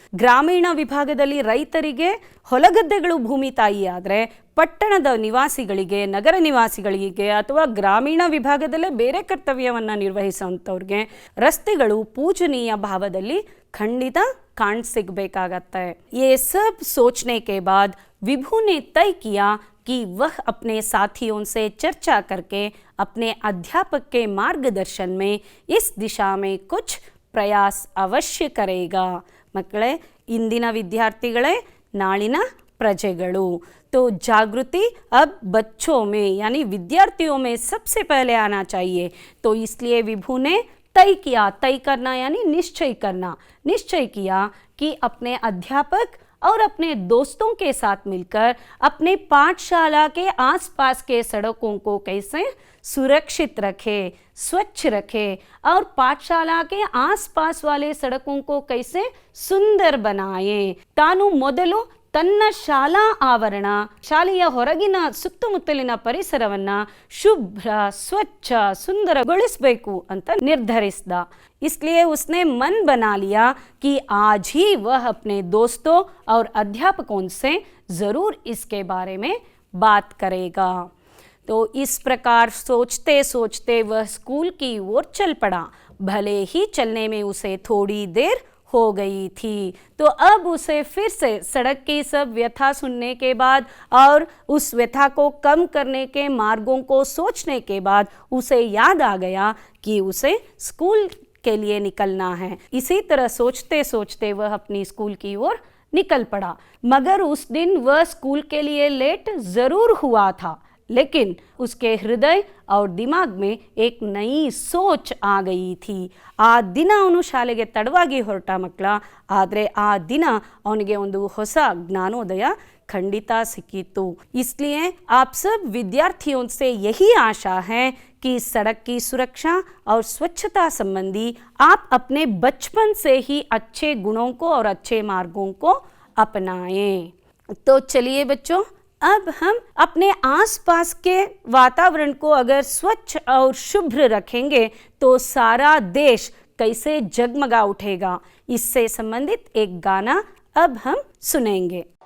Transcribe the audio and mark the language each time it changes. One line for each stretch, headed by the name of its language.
Kannada: ಗ್ರಾಮೀಣ ವಿಭಾಗದಲ್ಲಿ ರೈತರಿಗೆ ಹೊಲಗದ್ದೆಗಳು ಭೂಮಿ ತಾಯಿ ಆದರೆ ಪಟ್ಟಣದ ನಿವಾಸಿಗಳಿಗೆ, ನಗರ ನಿವಾಸಿಗಳಿಗೆ ಅಥವಾ ಗ್ರಾಮೀಣ ವಿಭಾಗದಲ್ಲೇ ಬೇರೆ ಕರ್ತವ್ಯವನ್ನು ನಿರ್ವಹಿಸುವಂಥವ್ರಿಗೆ ರಸ್ತೆಗಳು ಪೂಜನೀಯ ಭಾವದಲ್ಲಿ ಖಂಡಿತ ಕಾಣ್ ಸಿಗಬೇಕಾಗತ್ತೆ.
Hindi: ये सब सोचने के बाद विभू ने तय किया कि वह अपने साथियों से चर्चा करके अपने अध्यापक के मार्गदर्शन में इस दिशा में कुछ प्रयास अवश्य करेगा.
Kannada: मಕ್ಕಳೇ, ಇಂದಿನ ವಿದ್ಯಾರ್ಥಿಗಳೇ ನಾಳಿನ ಪ್ರಜೆಗಳು.
Hindi: तो जागृति अब बच्चों में यानी विद्यार्थियों में सबसे पहले आना चाहिए. तो इसलिए विभू ने तय किया, तय करना यानी निश्चय करना, निश्चय किया कि अपने अध्यापक और अपने दोस्तों के साथ मिलकर अपने पाठशाला के आसपास के सड़कों को कैसे सुरक्षित रखे, स्वच्छ रखे और पाठशाला के आसपास वाले सड़कों को कैसे सुंदर बनाए.
Kannada: ತಾನು ಮೊದಲು ತನ್ನ ಶಾಲಾ ಆವರಣ, ಶಾಲೆಯ ಹೊರಗಿನ ಸುತ್ತಮುತ್ತಲಿನ ಪರಿಸರವನ್ನು ಶುಭ್ರ, ಸ್ವಚ್ಛ, ಸುಂದರಗೊಳಿಸಬೇಕು ಅಂತ ನಿರ್ಧರಿಸಿದ.
Hindi: इसलिए उसने मन बना लिया कि आज ही वह अपने दोस्तों और अध्यापकों से ज़रूर इसके बारे में बात करेगा. तो इस प्रकार सोचते सोचते वह स्कूल की ओर चल पड़ा। भले ही चलने में उसे थोड़ी देर हो गई थी, तो अब उसे फिर से सड़क की सब व्यथा सुनने के बाद और उस व्यथा को कम करने के मार्गों को सोचने के बाद उसे याद आ गया कि उसे स्कूल के लिए निकलना है। इसी तरह सोचते सोचते वह अपनी स्कूल की ओर निकल पड़ा। मगर उस दिन वह स्कूल के लिए लेट जरूर हुआ था, लेकिन उसके हृदय और दिमाग में एक नई सोच आ गई थी।
Kannada: ಆ ದಿನ ಅವನು ಶಾಲೆಗೆ ತಡವಾಗಿ ಹೊರಟ ಮಕ್ಕಳ, ಆದರೆ ಆ ದಿನ ಅವನಿಗೆ ಒಂದು ಹೊಸ ಜ್ಞಾನೋದಯ खंडिता सिक्कितु।
Hindi: इसलिए आप सब विद्यार्थियों से यही आशा है कि सड़क की सुरक्षा और स्वच्छता संबंधी आप अपने बचपन से ही अच्छे गुणों को और अच्छे मार्गों को अपनाएं। तो चलिए बच्चों, अब हम अपने आसपास के वातावरण को अगर स्वच्छ और शुभ्र रखेंगे तो सारा देश कैसे जगमगा उठेगा, इससे संबंधित एक गाना अब हम सुनेंगे।